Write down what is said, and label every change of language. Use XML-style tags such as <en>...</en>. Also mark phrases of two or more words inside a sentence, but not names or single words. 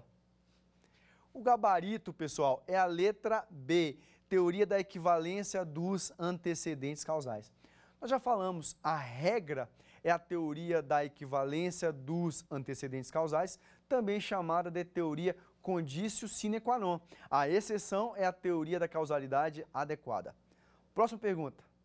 <pt>O gabarito, pessoal, é a letra B, teoria da equivalência dos antecedentes causais. Nós já falamos, a regra é a teoria da equivalência dos antecedentes causais, também chamada de teoria</pt> <la>conditio sine qua non.</la> <pt>A exceção é a teoria da causalidade adequada. Próxima pergunta.</pt>